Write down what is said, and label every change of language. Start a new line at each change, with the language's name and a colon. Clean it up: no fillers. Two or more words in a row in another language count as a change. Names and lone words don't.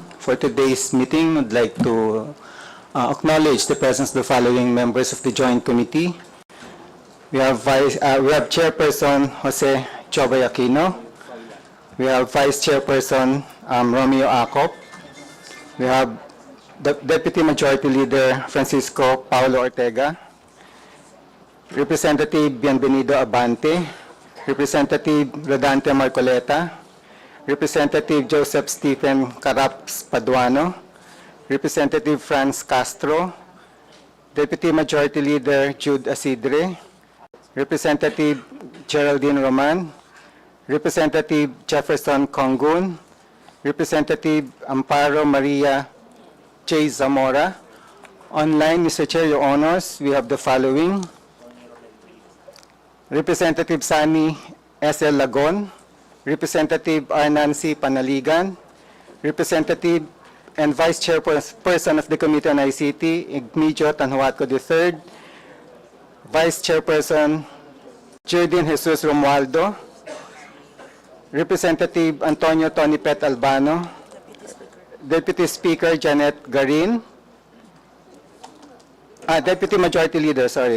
English: For today's meeting, I'd like to acknowledge the presence of the following members of the Joint Committee. We have Chairperson Jose Chobay Aquino. We have Vice Chairperson Romeo Acop. We have the Deputy Majority Leader Francisco Paulo Ortega. Representative Bienvenido Abante. Representative Rodante Marcoleta. Representative Joseph Stephen Caraps Paduano. Representative Franz Castro. Deputy Majority Leader Jude Asidre. Representative Geraldine Roman. Representative Jefferson Congun. Representative Amparo Maria J. Zamora. Online, Mr. Chair, Your Honors, we have the following. Representative Sani S.L. Lagon. Representative Arnancy Panaligan. Representative and Vice Chairperson of the Committee on ICT, Igmedio Tanhuatco III. Vice Chairperson Jerdin Jesus Romualdo. Representative Antonio Tonipet Albano. Deputy Speaker Janet Garin. Deputy Majority Leader, sorry.